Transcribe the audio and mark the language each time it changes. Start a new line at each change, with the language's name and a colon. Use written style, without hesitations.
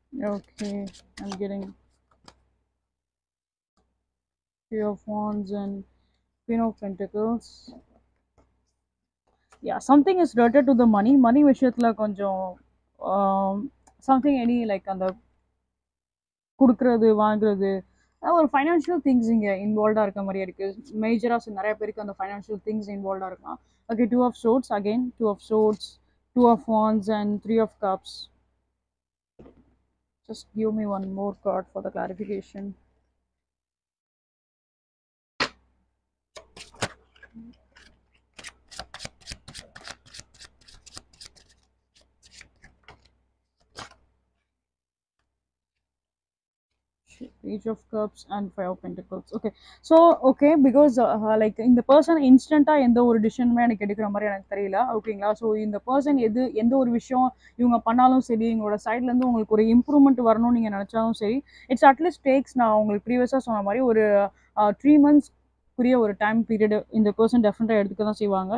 English: Okay, okay, I'm getting Three of Wands and Queen of Pentacles. Yeah, something is related to the money
Tamil: விஷயத்தில் கொஞ்சம்
English: something any like
Tamil: அந்த கொடுக்கறது வாங்குறது ஒரு financial things இங்கே இன்வால்வ்டாக இருக்க மாதிரியே இருக்குது. மேஜராக நிறைய பேருக்கு அந்த ஃபைனான்ஷியல் திங்ஸ் இன்வால்வ்டாக இருக்கலாம்.
English: Okay, 2 of Swords again, 2 of Swords, 2 of Wands and 3 of Cups. Just give me one more card for the clarification. Page of Cups and 5 of Pentacles. Okay, so okay, because like
Tamil: இந்த person இன்ஸ்டண்ட்டாக எந்த ஒரு டிசிஷனுமே எனக்கு எடுக்கிற மாதிரி எனக்கு தெரியல. ஓகேங்களா? ஸோ இந்த பர்சன் எந்த ஒரு விஷயம் இவங்க பண்ணாலும் சரி, எங்களோட சைட்லேருந்து உங்களுக்கு ஒரு இம்ப்ரூவ்மெண்ட் வரணும்னு நீங்கள் நினச்சாலும் சரி, இட்ஸ் அட்லீஸ்ட் டேக்ஸ் நான் உங்களுக்கு ப்ரீவியஸாக சொன்ன மாதிரி ஒரு 3 months ஒரு டைம் பீரியட் இந்த பர்சன் டெஃபினட்டாக எடுத்துக்க தான் செய்வாங்க.